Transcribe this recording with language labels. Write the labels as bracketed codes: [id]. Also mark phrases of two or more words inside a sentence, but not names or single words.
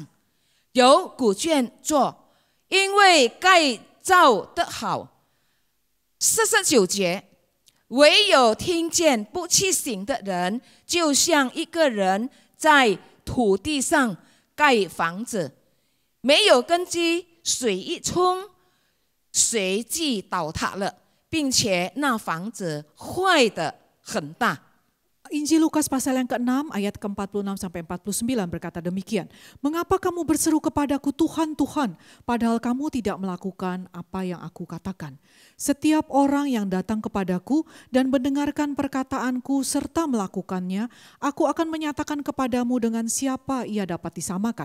[zh] 有古卷做，因为盖造得好。49节，唯有听见不去行的人，就像一个人在土地上盖房子，没有根基，水一冲，随即倒塌了，并且那房子坏得很大。 [id] Injil Lukas pasal yang ke-6 ayat ke-46 sampai 49 berkata demikian. Mengapa kamu berseru kepadaku Tuhan, Tuhan, padahal kamu tidak melakukan apa yang aku katakan? Setiap orang yang datang kepadaku dan mendengarkan perkataanku serta melakukannya, aku akan menyatakan kepadamu dengan siapa ia dapat disamakan.